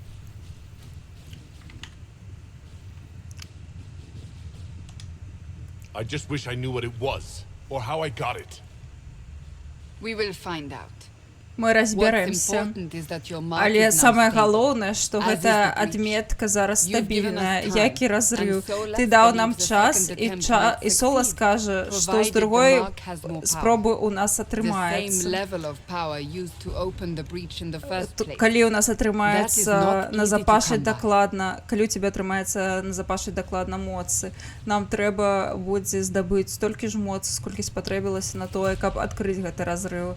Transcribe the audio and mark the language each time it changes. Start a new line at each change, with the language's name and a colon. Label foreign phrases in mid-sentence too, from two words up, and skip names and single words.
English: I just wish I knew what it was, or how I got it. We will find out.
Belarusian: Мы разбяремся. Але самае галоўнае, што гэта адметка зараз стабільная, які разрыў. Ты даў нам час, і Сола скажа, што з другой спробы ў нас атрымаецца. Калі ў нас атрымаецца назапашыць дакладна, калі у цябе атрымаецца назапашыць дакладна моцы, нам трэба будзе здабыць столькі ж моцы, сколькі спатрэбілася на тое, каб адкрыць гэты разрыў.